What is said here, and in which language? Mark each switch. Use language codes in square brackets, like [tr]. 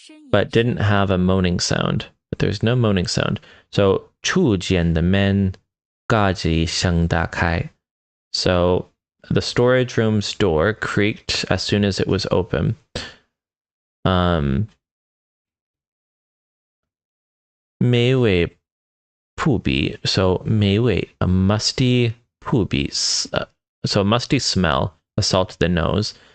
[en] But didn't have a moaning sound. But there's no moaning sound. So [zh] 储物间的门嘎吱一声打开. [en] So the storage room's door creaked as soon as it was open. [zh] 美味扑鼻. [en] So [zh] 美味, [en] a musty [zh] 扑鼻, [en] so a musty smell assaulted the nose.